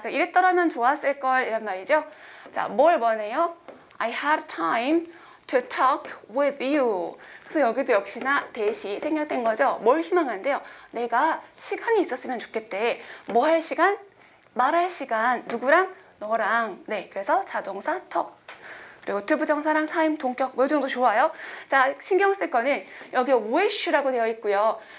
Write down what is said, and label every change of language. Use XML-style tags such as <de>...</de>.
<ko>그러니까 이랬더라면 좋았을 걸 이란 말이죠. 자, 뭘 원해요?</ko> <en>I had time to talk with you.</en> <ko>그래서 여기도 역시나 대시 생략된 거죠. 뭘 희망한대요? 내가 시간이 있었으면 좋겠대. 뭐 할 시간? 말할 시간. 누구랑? 너랑. 네, 그래서 자동사 talk. 그리고 to 부정사랑 time, 동격 뭐 이 정도 좋아요. 자, 신경 쓸 거는 여기 wish라고 되어 있고요.</ko>